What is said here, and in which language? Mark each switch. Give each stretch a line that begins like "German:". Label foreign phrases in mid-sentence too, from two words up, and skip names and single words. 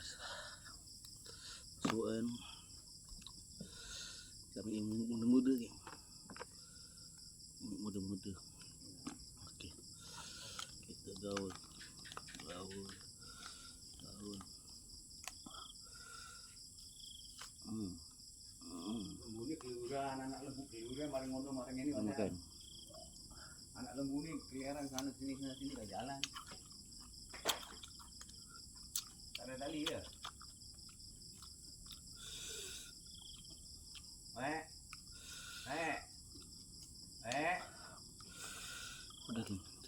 Malay: Masukkan kami muda-muda ni. Muda-muda. Okey. Kita gaul. Lembu ni keluyuran, anak lembu keluyuran
Javanese: maring ngono maring
Malay: ini makan. Anak lembu ni keliaran sana sini dah jalan. Tak ada tali ya? Udah kan.